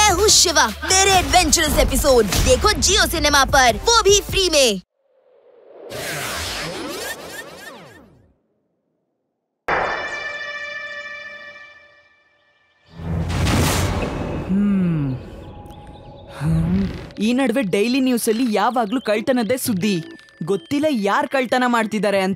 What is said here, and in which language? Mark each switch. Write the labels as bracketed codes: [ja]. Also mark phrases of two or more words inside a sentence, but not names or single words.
[hi] हूँ शिवा, मेरे [en] adventurous episode [hi] देखो जियो सिनेमा पर, वो भी फ्री में। [kn] ಈ ನಡುವೆ [en] daily news [kn] ಅಲ್ಲಿ ಯಾವಾಗ್ಲೂ ಕಳ್ತನದೇ ಸುದ್ದಿ. ಗೊತ್ತಿಲ್ಲ ಯಾರ್ ಕಳ್ತನ ಮಾಡ್ತಿದ್ದಾರೆ ಅಂತ.